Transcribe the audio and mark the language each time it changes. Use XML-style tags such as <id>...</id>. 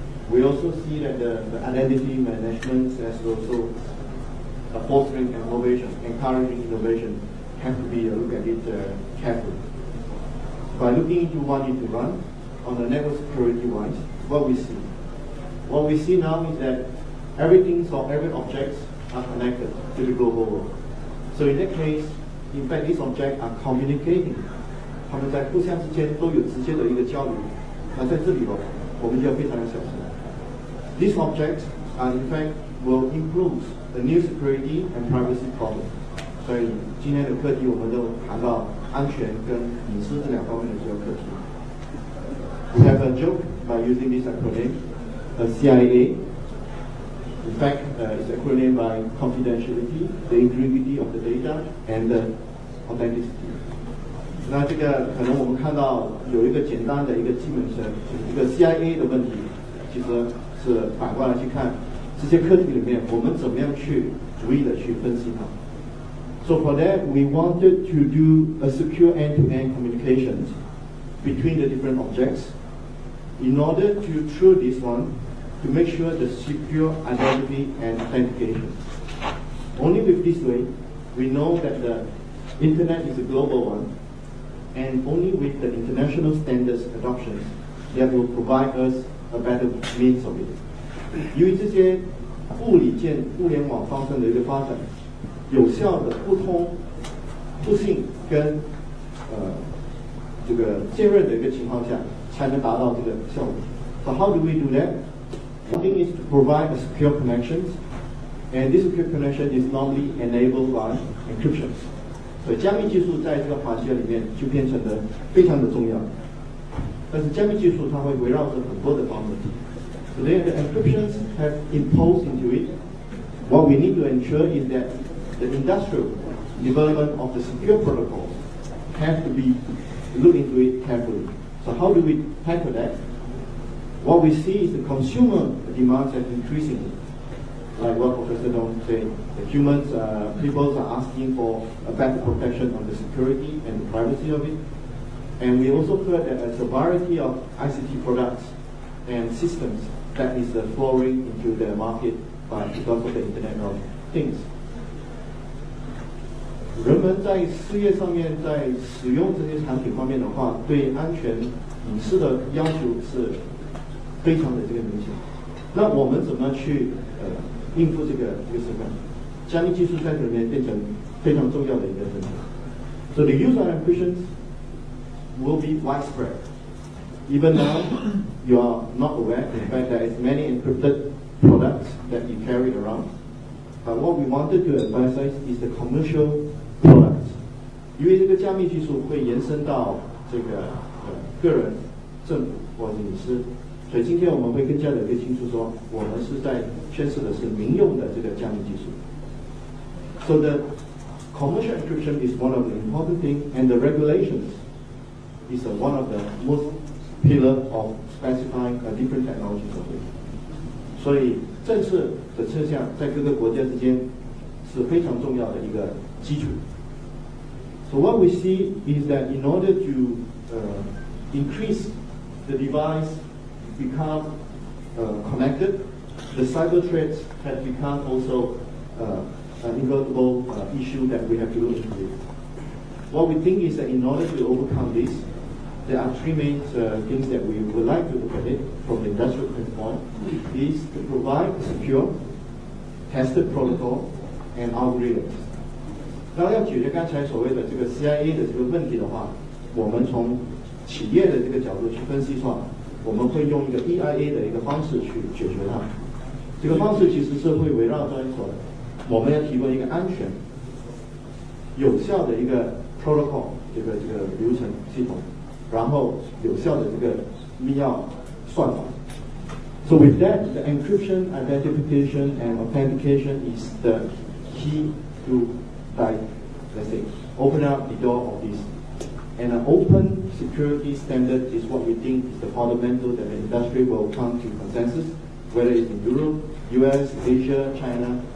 <en>We also see that the identity management as also fostering innovation, encouraging innovation, have to be look at it carefully. By looking into what need to run on the network security wise, what we see now is that everything, so every objects are connected to the global world. So in that case, in fact, these objects are communicating.</en> <zh>他们在互相之间都有直接的一个交流。那在这里呢，我们就要非常的小心。</zh> <en>These objects are in fact will improve the new security and privacy problem.</en> <zh>所以今天的课题我们都谈到安全跟隐私这两方面的主要课题。</zh> <en>We have a joke by using this acronym, CIA. In fact, it's acronym by confidentiality, the integrity of the data, and the authenticity.</en> <zh>那这个可能我们看到有一个简单的一个基本是一个 CIA 的问题，其实是反过来去看这些课题里面我们怎么样去逐一的去分析它。</zh> <en>So for that, we wanted to do a secure end-to-end communications between the different objects in order to, through this one, to make sure the secure identity and authentication. Only with this way, we know that the Internet is a global one, and only with the international standards adoptions that will provide us a better means of it.</en> <zh>由于这些物理件互联网方向的一个发展，有效的互通、互信跟这个坚韧的一个情况下，才能达到这个效果。</zh> <en>So how do we do that? One thing is to provide a secure connections, and this secure connection is normally enabled by encryption.</en> <zh>所以加密技术在这个环节里面就变成了非常的重要。但是加密技术它会围绕着很多的方面。</zh> <en>So then the encryptions have imposed into it. What we need to ensure is that the industrial development of the secure protocols have to be looked into it carefully. So how do we tackle that? What we see is the consumer demands are increasing. Like what Professor Dong said, the humans, people are asking for a better protection on the security and the privacy of it. And we also heard that there's a variety of ICT products and systems that is flowing into the market because of the Internet of Things.</en> <zh>人们在事业上面，在使用这些产品方面的话，对安全隐私的要求是非常的这个明显。那我们怎么去应付这个时刻？加密技术在这里面变成非常重要的一个问题。</zh> <en>So the use of encryption will be widespread. Even now, you are not aware. In fact, there is many encrypted products that you carry around. But what we wanted to emphasize is the commercial products.</en> <zh>因为这个加密技术会延伸到这个个人、政府或者隐私。所以今天我们会更加的清楚说，我们是在宣示的是民用的这个加密技术。</zh> <en>So the commercial encryption is one of the important things, and the regulations is one of the most pillar of specifying a different technology for it.</en> <zh>所以政策的侧向在各个国家之间是非常重要的一个基础。</zh> <en>So what we see is that in order to increase the device become connected, the cyber threats have become also an inevitable issue that we have to look into. What we think is that in order to overcome this, there are three main things that we would like to look at it from the industrial standpoint, is to provide secure, tested protocol and algorithms.</en> <zh>那要解决刚才所谓的这个 CIA 的这个问题的话，我们从企业的这个角度去分析的话，我们会用一个 EIA 的一个方式去解决它。这个方式其实是会围绕在说，我们要提供一个安全、有效的一个 protocol 这个流程系统，然后有效的这个密钥算法。</zh> <en>So with that, the encryption, identification, and authentication is the key to, let's say, open up the door of this. And an open security standard is what we think is the fundamental that the industry will come to consensus, whether it's in Europe, US, Asia, China.</en>